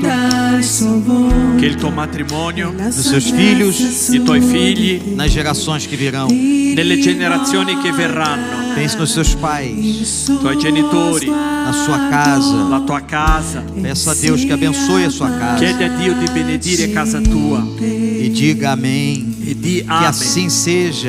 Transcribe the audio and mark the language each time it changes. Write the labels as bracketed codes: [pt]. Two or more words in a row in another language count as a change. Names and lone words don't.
[it] che il tuo matrimonio, [pt] nos seus filhos, [it] i tuoi figli, [pt] nas gerações que virão. [it] nelle generazioni che verranno, [pt] Pense nos seus pais, [it] i tuoi genitori, [pt] na sua casa. [it] la tua casa. [pt] Peça a Deus que abençoe a sua casa [it] Chiedi a Dio di benedire casa tua [pt] e diga amém. [it] e di [pt] Que [it] amen. [pt] assim seja.